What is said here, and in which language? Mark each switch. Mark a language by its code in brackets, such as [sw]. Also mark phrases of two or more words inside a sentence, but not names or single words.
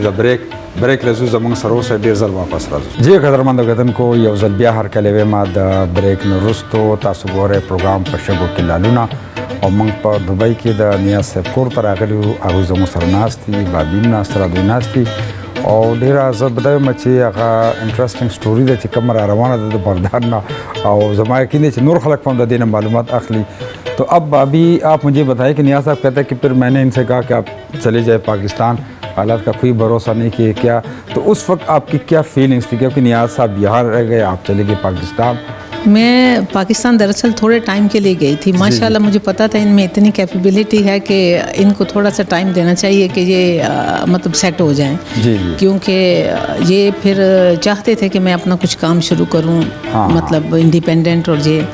[ps] دی د بریک لزو زموږ سره اوسئ ډېر ځل واپس راځو جی قدرمنده کتونکو یو ځل بیا هرکلی ویمه د بریک نه وروستو تاسو ګورئ پروګرام په شګو کې لالونه او موږ په دوبۍ کې د نیاز صاحب کور ته راغلي وو هغوی زموږ سره ناست دي بابي هم ناست را دوی ناست دي او ډیره زه به دا یم چې هغه [en] interesting story [ps] ده چې کومه را روانه ده د بغداد نه او زما یقین دی چې نور خلق هم د دې نه معلومات اخلي [ur] تو اب ابھی آپ مجھے بتائیں کہ نیاز صاحب کہتے ہیں کہ پھر میں نے ان سے کہا کہ آپ چلے جائیں پاکستان حالات کا کوئی بھروسہ نہیں کہ کیا تو اس وقت آپ کی کیا فیلنگس تھی کیونکہ نیاز صاحب یہاں رہ گئے آپ چلے گئے پاکستان میں پاکستان دراصل تھوڑے ٹائم کے لیے گئی تھی۔ ماشاءاللہ مجھے پتا تھا ان میں اتنی کیپیبلٹی ہے کہ ان کو تھوڑا سا ٹائم دینا چاہیے کہ یہ مطلب سیٹ ہو جائیں، کیونکہ یہ پھر چاہتے تھے کہ میں اپنا کچھ کام شروع کروں، مطلب انڈیپنڈنٹ اور یہ.